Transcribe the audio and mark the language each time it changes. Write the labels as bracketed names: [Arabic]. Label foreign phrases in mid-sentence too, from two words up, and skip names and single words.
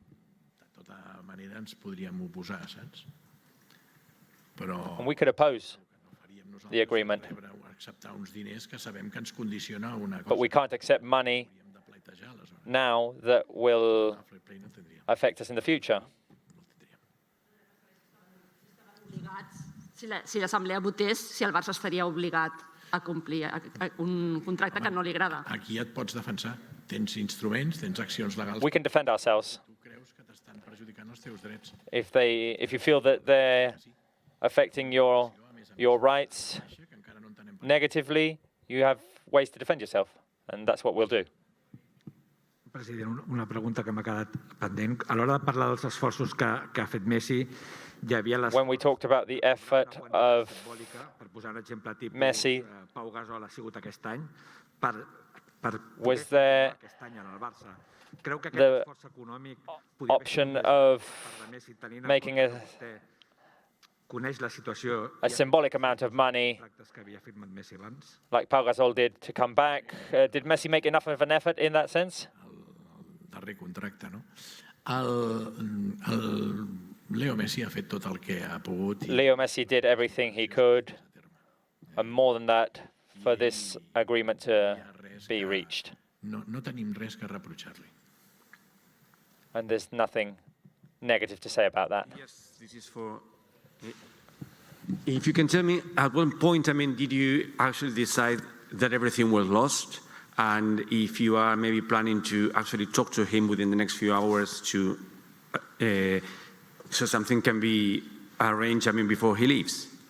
[English] And we could oppose the agreement. But we can't accept money now that will affect us in the future. [Catalan] Si l'Assemblea votés, si el Barça estaria obligat a complir un contracte que no li agrada. Aquí et pots defensar. Tens instruments, tens accions legals. [English] We can defend ourselves. If you feel that they're affecting your rights negatively, you have ways to defend yourself, and that's what we'll do. [Catalan] President, una pregunta que m'ha quedat pendent. A l'hora de parlar dels esforços que ha fet Messi, hi havia les... [English] When we talked about the effort of [Catalan] per posar un exemple tipus, Messi, Pau Gasol ha sigut aquest any, per [English] was there [Catalan] aquest any en el Barça. Creu que [English] the [Catalan] aquest esforç econòmic podria [English] option of making a symbolic amount of money, like Pau Gasol did, to come back? Did Messi make enough of an effort in that sense? [Catalan] Darrer contracte, no? Leo Messi ha fet tot el que ha pogut. [English] Leo Messi did everything he could, and more than that, for this agreement to be reached. [Catalan] No tenim res que reprochar-li. [English] And there's nothing negative to say about that. Yes, this is for... If you can tell me, at what point, did you actually decide that everything was lost? And if you are maybe planning to actually talk to him within the next few hours to, so something can be arranged, before he leaves?